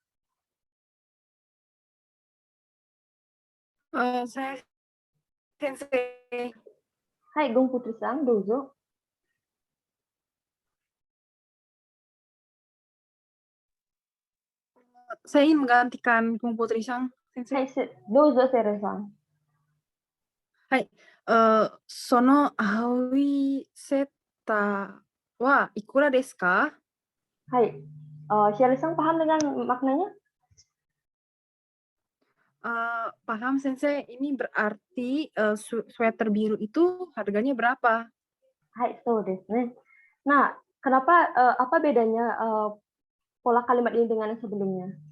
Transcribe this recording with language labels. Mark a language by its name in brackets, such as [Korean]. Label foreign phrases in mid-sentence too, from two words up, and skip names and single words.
[Indonesian] Saya sensei. [Japanese] Hai, Gung Putri-san, dozo. [Indonesian] Saya ingin menggantikan Kung Putri Sang. [Japanese] Hai, Sensei. dozo Sere-san. はい。その青いセーターはいくらですか? Hai, [Indonesian] Sherry-san paham dengan maknanya? Paham Sensei, ini berarti sweater biru itu harganya berapa? [Japanese] はい、そうですね. [Indonesian] Nah, kenapa apa bedanya pola kalimat ini dengan yang sebelumnya?